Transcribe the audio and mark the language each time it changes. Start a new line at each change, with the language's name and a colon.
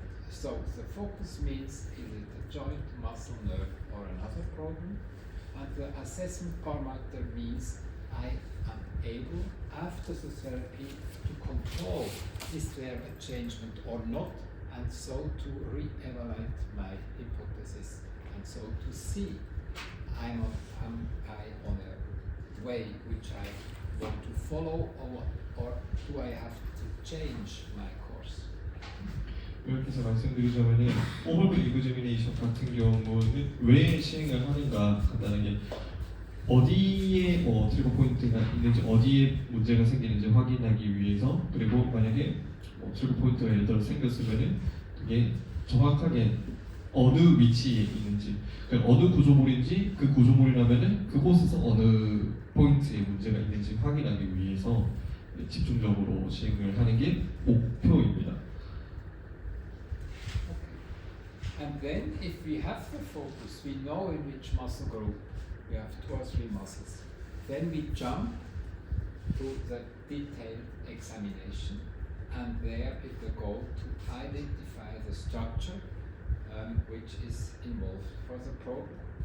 English: So the focus means is it a joint, muscle, nerve or another problem, and the assessment parameter means I am able after the therapy to control is there a changement or not, and so to re-evaluate my hypothesis, and so to see am I on a way which I want to follow, or do I have to change my course?
Korean: 이렇게 해서 말씀드리자면은 오버뷰 이그제미네이션 같은 경우는 왜 시행을 하는가 간단하게 어디에 트리거 포인트가 있는지 어디에 문제가 생기는지 확인하기 위해서, 그리고 만약에 트리거 포인트가 예를 들어 생겼으면은 그게 정확하게 어느 위치에 있는지, 그러니까 어느 구조물인지 그 구조물이라면은 그곳에서 어느 포인트에 문제가 있는지 확인하기 위해서 집중적으로 시행을 하는 게 목표입니다.
English: And then if we have the focus, we know in which muscle group we have 2 or 3 muscles. Then we jump to the detailed examination, and there is the goal to identify the structure which is involved for the problem.